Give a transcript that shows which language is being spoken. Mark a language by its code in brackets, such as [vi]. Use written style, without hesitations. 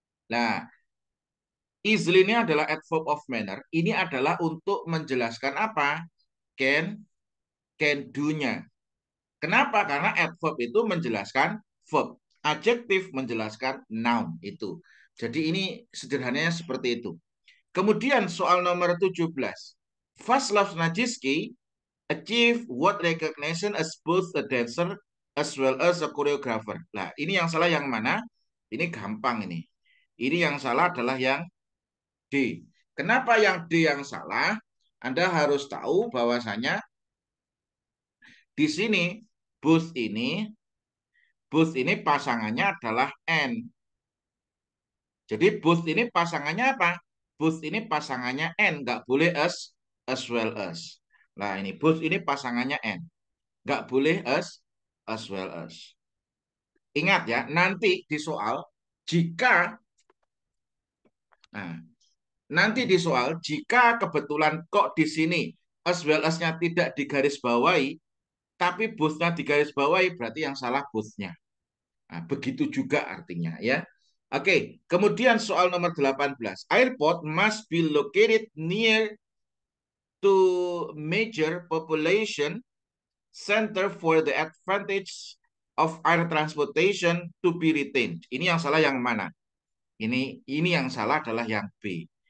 [id] Nah, easily ini adalah adverb of manner. Ini adalah untuk menjelaskan apa? Can do-nya. Kenapa? Karena adverb itu menjelaskan verb. Adjektif menjelaskan noun itu. Jadi ini sederhananya seperti itu. Kemudian soal nomor 17. [en] Vaslav Nijinsky achieve what recognition as both a dancer as well as a choreographer. [id] Nah, ini yang salah yang mana? Ini gampang ini. Ini yang salah adalah yang D. Kenapa yang D yang salah? Anda harus tahu bahwasanya di sini both ini pasangannya adalah N. Jadi both ini pasangannya apa? Both ini pasangannya N, nggak boleh as well as. Nah ini both ini pasangannya N, nggak boleh as well as. Ingat ya, nanti di soal jika nah, nanti di soal jika kebetulan kok di sini as well as-nya tidak digarisbawahi, tapi both-nya digarisbawahi berarti yang salah both-nya. Nah, begitu juga artinya ya. Oke, kemudian soal nomor 18. [en] Airport must be located near to major population center for the advantage of air transportation to be retained. [id] Ini yang salah yang mana? Ini yang salah adalah yang B.